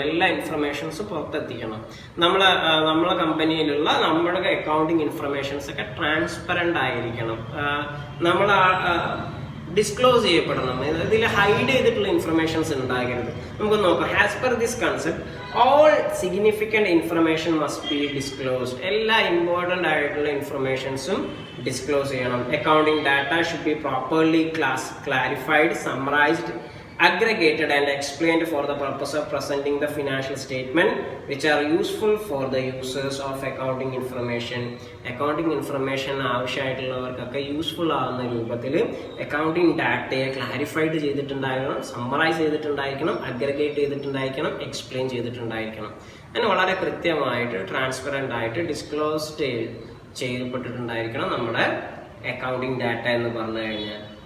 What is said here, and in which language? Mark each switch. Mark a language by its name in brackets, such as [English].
[Malayalam] എല്ലാ ഇൻഫർമേഷൻസും പുറത്തെത്തിക്കണം. നമ്മളെ കമ്പനിയിലുള്ള നമ്മുടെ അക്കൗണ്ടിങ് ഇൻഫർമേഷൻസ് ഒക്കെ ട്രാൻസ്പെറൻ്റ് ആയിരിക്കണം, നമ്മൾ ഡിസ്ക്ലോസ് ചെയ്യപ്പെടണം. ഇതിൽ ഹൈഡ് ചെയ്തിട്ടുള്ള ഇൻഫർമേഷൻസ് ഉണ്ടാകരുത്. നമുക്ക് നോക്കാം. [English] As per this concept all significant information must be disclosed. [Malayalam] എല്ലാ ഇമ്പോർട്ടൻ്റ് ആയിട്ടുള്ള ഇൻഫർമേഷൻസും ഡിസ്ക്ലോസ് ചെയ്യണം. [English] Accounting data should be properly clarified, summarized, aggregated and explained for the purpose of presenting the financial statement which are useful for the users of accounting information. [Malayalam] Accounting information ആവശ്യമായിട്ടുള്ളവർക്കൊക്കെ useful ആകുന്ന രൂപത്തിൽ accounting ഡാറ്റയെ clarified ചെയ്തിട്ടുണ്ടായിരിക്കണം, summarise ചെയ്തിട്ടുണ്ടായിരിക്കണം, aggregate ചെയ്തിട്ടുണ്ടായിരിക്കണം, explain ചെയ്തിട്ടുണ്ടായിരിക്കണം. അങ്ങനെ വളരെ കൃത്യമായിട്ട് transparent ആയിട്ട് disclose ചെയ്യപ്പെട്ടിട്ടുണ്ടായിരിക്കണം നമ്മുടെ accounting data എന്ന് പറഞ്ഞു കഴിഞ്ഞാൽ.